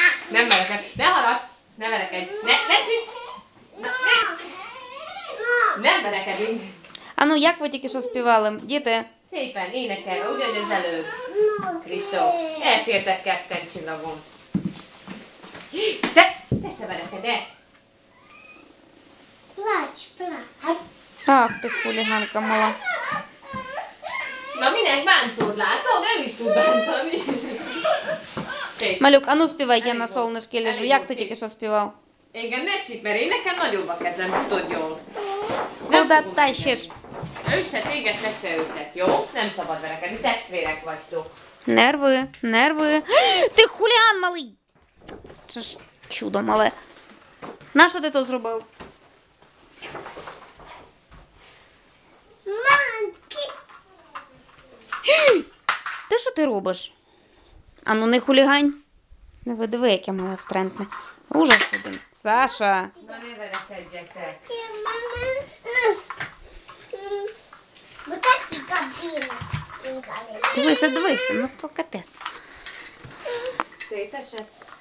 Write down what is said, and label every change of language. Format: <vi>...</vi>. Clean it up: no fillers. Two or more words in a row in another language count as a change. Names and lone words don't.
<hu>Nem verekedj. Ne haragd. Ne verekedj. Ne csinálj. Nem verekedünk.</hu> <uk>А ну, як ви тільки що співали, діти?</uk> <hu>Szépen énekelve, ugyanúgy az előbb. Kristóf, elfértek ketten csillagom. Te se verekedj el.</hu> <uk>Плач.</uk> <hu>Hát,</hu> <uk>Ах, ти хуліганка мала.</uk> <hu>na minek bántod, látod? Ő is tud bántani. Kész.</hu> <uk>Малюк, а ну співай,</uk> <ru>я на солнышке лежу.</ru> <uk>Як ти тільки що співав?</uk> <hu>Engem ne csíp, mert én nekem nagyobb a kezem, tudod jól.</hu> <ru>Куда тащиш?</ru> <hu>Ő se téged, te se őket, jó? Nem szabad verekedni, testvérek vagytok.</hu> <uk>Нерви, нерви. Ти хуліган малий. Це ж чудо мале. Нащо ти то зробив? Мамки. Ти що ти робиш? А ну не хулігань. Не видиви, яке мале встрентне. Ужас один. Саша.</uk> <hu>Na ne verekedjetek.</hu> <ru>Вот так и кабина.</ru> <uk>Дивися, дивися, ну то капець.</uk> <hu>Szétesett?</hu>